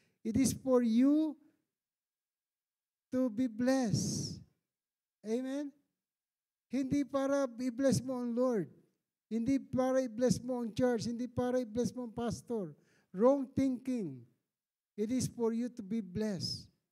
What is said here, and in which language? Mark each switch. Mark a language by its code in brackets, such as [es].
[en] It is for you to be blessed. Amen? [tl] Hindi para i-bless mo ang Lord. Hindi para i-bless mo ang church. Hindi para i-bless mo ang pastor. [en] Wrong thinking. It is for you to be blessed.